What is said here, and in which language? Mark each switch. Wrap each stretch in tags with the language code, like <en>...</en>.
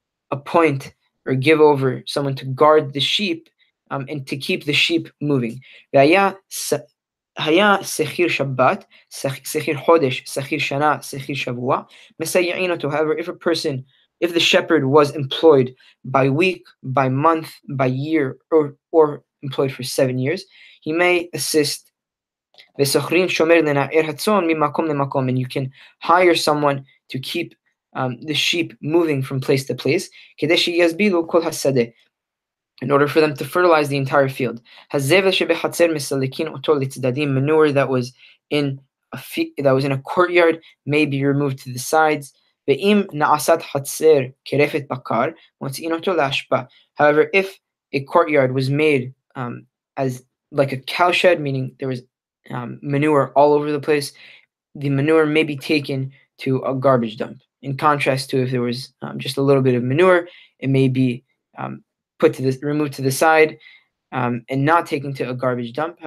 <en>appoint or give over someone to guard the sheep and to keep the sheep moving.</en> <he>היה שכיר שבת, שכיר חודש, שכיר שנה, שכיר שבוע, מסייעין אותו.</he> <en>However, if the shepherd was employed by week, by month, by year, or employed for 7 years, he may assist.</en> <he>ושוכרים שומר לנער הצאן ממקום למקום,</he> <en>and you can hire someone to keep the sheep moving from place to place,</en> <he>כדי שיסבילו כל השדה,</he> <en>in order for them to fertilize the entire field.</en> <he>הזבל שבחצר מסלקין אותו לצדדים,</he> <en>manure that was in a courtyard may be removed to the sides.</en> <he>ואם נעשת חצר כרפת בקר, מוציאין אותו לאשפה.</he> <en>However, if a courtyard was made as like a cowshed, meaning there was manure all over the place, the manure may be taken to a garbage dump. In contrast to if there was just a little bit of manure, it may be removed to the side and not taken to a garbage dump.</en>